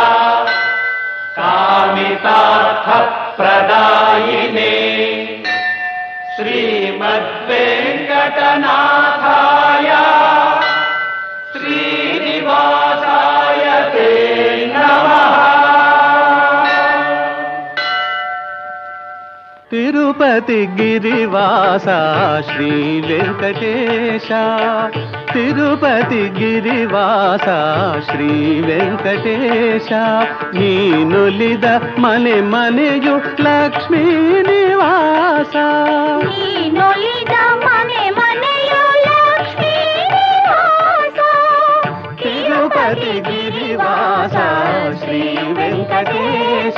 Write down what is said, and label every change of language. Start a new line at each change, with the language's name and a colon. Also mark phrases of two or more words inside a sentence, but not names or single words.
Sanskrit: ಕಾಮಿತಾರ್ಥ ಪ್ರದಾಯಿನೇ ಶ್ರೀಮದ್ವೆಂಕಟನಾಥಾಯ ಶ್ರೀನಿವಾಸಾಯ ತೇ ನಮಃ.
Telugu: తిరుపతి గిరివాస శ్రీ వెంకటేశ, తిరుపతి గిరివాస శ్రీ వెంకటేశ,
Kannada: ನೀನುಲಿದ ಮನೆ ಮನೆಯು ಲಕ್ಷ್ಮೀ ನಿವಾಸ, ನೀನುಲಿದ ಮನೆ ಮನೆಯು ಲಕ್ಷ್ಮೀ ನಿವಾಸ, ತಿರುಪತಿ ಗಿರಿವಾಸ ಶ್ರೀ ವೆಂಕಟೇಶ,